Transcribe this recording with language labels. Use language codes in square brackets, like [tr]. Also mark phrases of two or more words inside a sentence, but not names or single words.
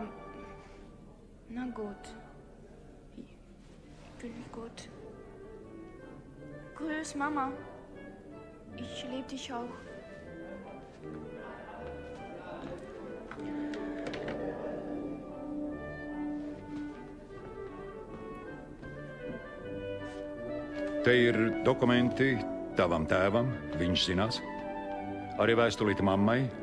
[de] Na gut. Ich bin nicht gut. Grüß, Mama. Ich liebe dich auch. [lv] Te ir dokumenti tavam tēvam, viņš zinās. Arī vēstulīte mammai.